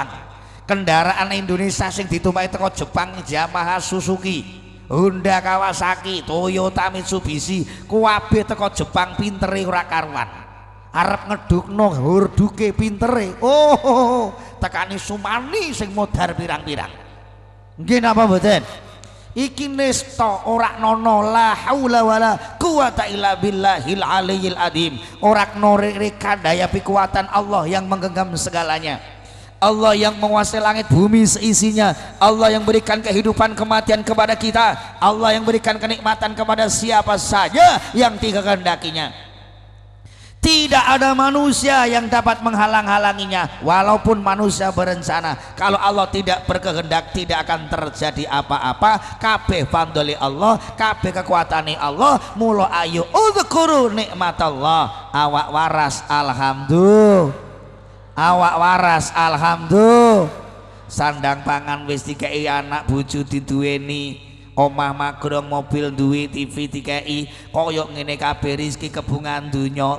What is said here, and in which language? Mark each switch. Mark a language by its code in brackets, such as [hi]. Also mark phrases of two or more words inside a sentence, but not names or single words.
[jv] Kendaraan Indonesia sing ditumpaki teko Jepang Yamaha, Suzuki, Honda, Kawasaki, Toyota, Mitsubishi kuwabe teko Jepang pintere ora karuan. Arep ngedukno hurduke pintere. Tekani Sumani sing modar pirang-pirang. Nggih napa mboten? Iki nista ora nono [ar] لا حول ولا قوة إلا بالله العلي العظيم. [id] Ora knorek daya kekuatan Allah yang menggenggam segalanya. Allah yang menguasai langit bumi seisinya. Allah yang berikan kehidupan kematian kepada kita. Allah yang berikan kenikmatan kepada siapa saja yang dikehendakinya. Tidak ada manusia yang dapat menghalang-halanginya. Walaupun manusia berencana, kalau Allah tidak berkehendak tidak akan terjadi apa-apa. [jv] Kabeh pandoli Allah, kabeh kekuatane Allah. Mula ayo [ar] اذكروا نعمة الله. [jv] Awak waras alhamdulillah. Awak waras alhamdulillah. Sandang pangan wis dikei, anak bojo diduweni, omah magrong, mobil duwe, TV dikei, koyok ngene kabeh rezeki kebungan dunya.